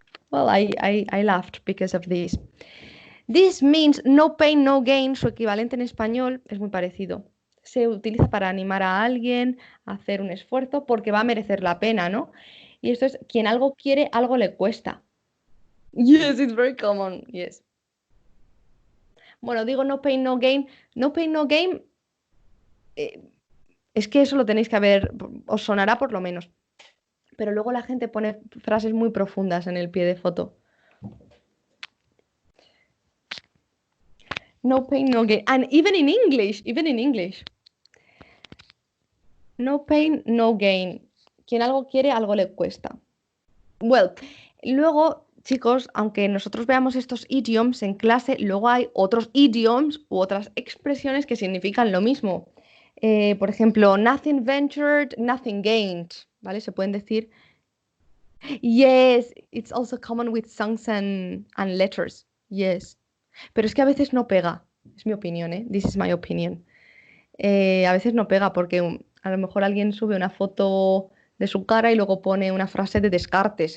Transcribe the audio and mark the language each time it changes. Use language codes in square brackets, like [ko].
[en] Well, I laughed because of this. This means no pain, no gain. [es] Su equivalente en español es muy parecido. Se utiliza para animar a alguien a hacer un esfuerzo porque va a merecer la pena, ¿no? Y esto es, quien algo quiere, algo le cuesta. [en] Yes, it's very common. Yes. [es] Bueno, digo [en] no pain, no gain. No pain, no gain. [es] Es que eso lo tenéis que ver, os sonará por lo menos. Pero luego la gente pone frases muy profundas en el pie de foto. [en] No pain, no gain. And even in English. No pain, no gain. [es] Quien algo quiere, algo le cuesta. Well, luego, chicos, aunque nosotros veamos estos idioms en clase, luego hay otros idioms u otras expresiones que significan lo mismo. Por ejemplo, [en] nothing ventured, nothing gained. [es] ¿Vale? Se pueden decir. [en] Yes, it's also common with songs and letters. Yes. [es] Pero es que a veces no pega. Es mi opinión, ¿eh? [en] This is my opinion. [es] A veces no pega porque a lo mejor alguien sube una foto de su cara y luego pone una frase de Descartes.